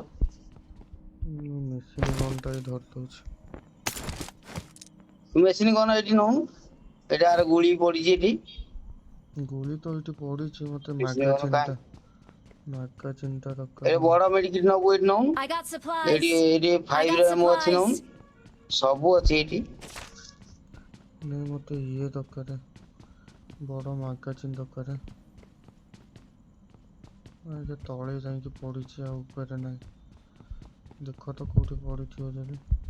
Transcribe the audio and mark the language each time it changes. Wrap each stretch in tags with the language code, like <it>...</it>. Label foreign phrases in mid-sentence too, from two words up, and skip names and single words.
<or>ମୁଁ</or> <en>machine gun</en> <or>ଧରି ଦଉଛି। ତୁ</or> <en>machine gun</en> <or>ଏଇଠି ନଉନୁ। ଏଇଟା ଆର ଗୁଳି ପଡିଛି ଏଠି। ଗୁଳି ତ ଏଇଠି ପଡିଛି। ମତେ</or> <en>machine gun କାଇଁ</en> <or>ମାଗାଜିନ୍ ଟା ଏ ଦରକାର। ବଡ ମେଡିକିଟ ନବୁ ଏଇଠି ନଉନୁ।</or> <en>I got</en> <or>ଏଇଠି</or> <en>supplies.</en> <or>ଏଇଠି</or> <en>I</en> <or>5</or> <en>got</en> <or>ର ଏମ ଅଛି</or> <en>supplies.</en> <or>ନଉନୁ। ସବୁ ଅଛି ଏଇଠି। ନାଇଁ ମତେ ଇଏ ଦରକାର। ବଡ ମାଗାଜିନ୍ ଦରକାର। ଆଜ୍ଞା ତଳେ ଯାଇକି ପଡିଛି ଆଉ ଉପରେ ନାହିଁ। ଦେଖ ତ କୋଉଠି ପଡିଥିବ ଯଦି।</or>